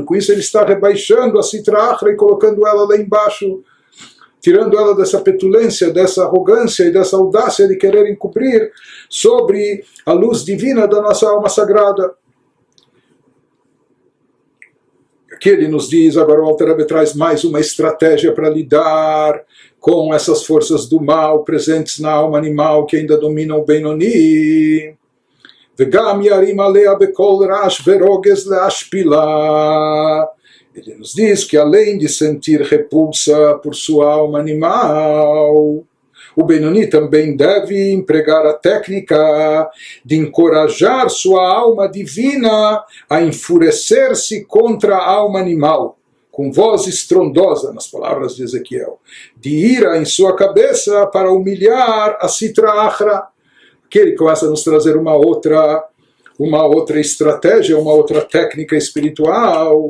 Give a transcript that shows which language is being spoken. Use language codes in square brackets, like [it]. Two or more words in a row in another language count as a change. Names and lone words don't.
[pt] Com isso ele está rebaixando a [arc] סטרא אחרא [pt] e colocando ela lá embaixo, tirando ela dessa petulância, dessa arrogância e dessa audácia de querer encobrir sobre a luz divina da nossa alma sagrada. Aqui ele nos diz, agora o Alter Rebbe traz mais uma estratégia para lidar com essas forças do mal presentes na alma animal que ainda dominam o Benoni. [he] וגם ירים עליה בקול רעש ורוגז להשפילה. [pt] Ele nos diz que além de sentir repulsa por sua alma animal, o Benoni também deve empregar a técnica de encorajar sua alma divina a enfurecer-se contra a alma animal, com voz estrondosa, nas palavras de Ezequiel, de ira em sua cabeça para humilhar a [arc] סטרא אחרא, [pt] que ele começa a nos trazer uma outra estratégia, uma outra técnica espiritual.